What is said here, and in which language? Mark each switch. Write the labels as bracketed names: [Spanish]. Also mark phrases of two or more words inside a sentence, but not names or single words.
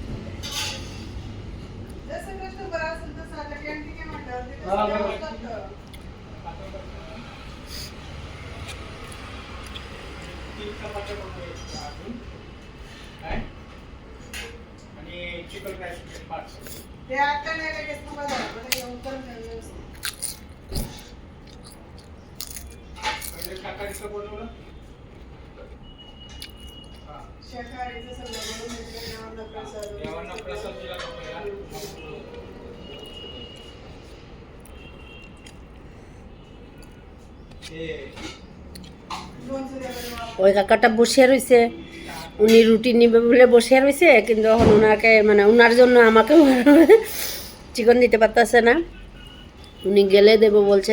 [Marathi] जसं कस्टमर असेल तसं आता कॅन्टीन आहे म्हटल्यावर ते तीन चपात्या बनवायच्या अजून काय आणि [English] chicken rice parcel [Marathi] ते आता नाही लगेच तुम्हाला म्हणजे येऊन करून पहिले शाकाहारीचं बनवलं, शाकाहारीचं सगळं बनवून घेतलं. देवांना प्रसाद दिला पहिला. [Bangla] ওই কাকাটা বসে রয়েছে, উনি রুটি নিবে বলে বসে রয়েছে, কিন্তু এখন ওনাকে মানে ওনার জন্য আমাকে চিকেন দিতে পারতেছে না, উনি গেলে দেবো বলছে।